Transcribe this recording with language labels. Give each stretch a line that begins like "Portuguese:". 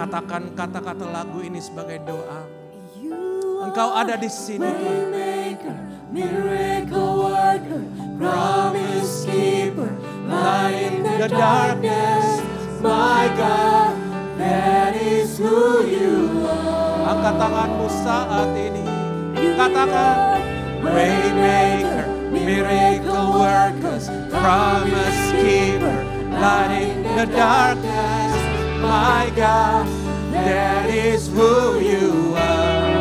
Indonesian: Katakan kata-kata lagu ini sebagai doa. Engkau ada di sini.
English: Waymaker, miracle worker, promise keeper, light in the darkness. My God, that is who you are.
Indonesian: Angkat tanganmu saat ini. Katakan,
English: Waymaker, miracle worker, promise keeper, light in the darkness. My God, that is who you are.